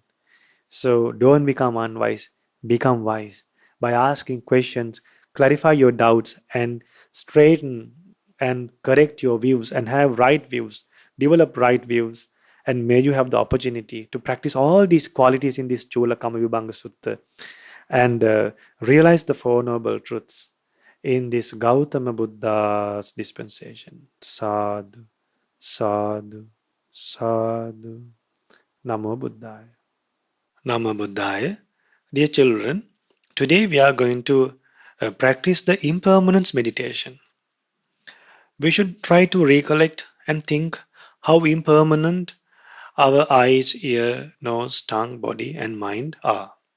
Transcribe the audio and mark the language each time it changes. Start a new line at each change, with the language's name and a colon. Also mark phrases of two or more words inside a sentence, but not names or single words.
English: So don't become unwise, become wise by asking questions, clarify your doubts, and straighten and correct your views and have right views, develop right views, and may you have the opportunity to practice all these qualities in this Chula Kamma Vibhanga Sutta and realize the Four Noble Truths in this Gautama Buddha's dispensation.
Pali: Sadhu, sadhu, sadhu. Namo Buddhaya. Namo Buddhaya.
English: Dear children, today we are going to practice the impermanence meditation. We should try to recollect and think how impermanent our eyes, ear, nose, tongue, body, and mind are.